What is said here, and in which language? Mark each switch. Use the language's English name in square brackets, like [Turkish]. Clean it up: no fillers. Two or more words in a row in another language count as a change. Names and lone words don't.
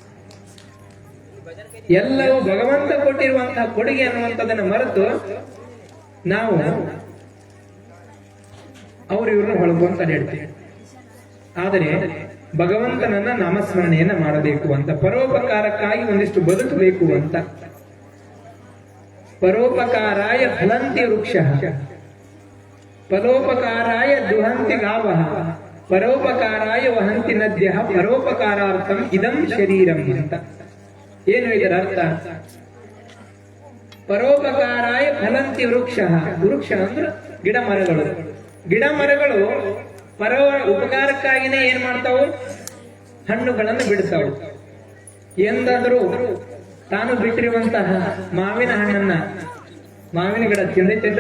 [Kannada] ಎಲ್ಲವೂ ಭಗವಂತ ಕೊಟ್ಟಿರುವಂತಹ ಕೊಡುಗೆ ಅನ್ನುವಂಥದ್ದನ್ನು ಮರೆತು ನಾವು ಅವ್ರು ಇವ್ರನ್ನ ಹೊಳಗುವಂತ ಹೇಳ್ತೀವಿ. ಆದರೆ ಭಗವಂತನನ್ನ ನಾಮಸ್ಮರಣೆಯನ್ನ ಮಾಡಬೇಕು ಅಂತ, ಪರೋಪಕಾರಕ್ಕಾಗಿ ಒಂದಿಷ್ಟು ಬದುಕಬೇಕು ಅಂತ. [Sanskrit] ಪರೋಪಕಾರಾಯ ಫಲಂತಿ ವೃಕ್ಷ, ಪರೋಪಕಾರಾಯ ದುಹಂತಿ ಗಾವಃ, ಪರೋಪಕಾರಾಯ ವಹಂತಿ ನದ್ಯ, ಪರೋಪಕಾರಾರ್ಥಂ ಇದಂ ಶರೀರಂ ಅಂತ. [Kannada] ಏನು ಇದರ ಅರ್ಥ? [Sanskrit] ಪರೋಪಕಾರಾಯ ಫಲಂತಿ ವೃಕ್ಷ, [Kannada] ವೃಕ್ಷ ಅಂದ್ರೆ ಗಿಡ ಮರಗಳು. ಗಿಡ ಮರಗಳು ಪರ ಉಪಕಾರಕ್ಕಾಗಿನೇ ಏನ್ ಮಾಡ್ತಾವು? ಹಣ್ಣುಗಳನ್ನು ಬಿಡ್ತಾವು. ಎಂದಾದರೂ ತಾನು ಬಿಟ್ಟಿರುವಂತಹ ಮಾವಿನ ಹಣ್ಣನ್ನ ಮಾವಿನ ಗಿಡ ತಿಂದೈತೇನ್ರಿ?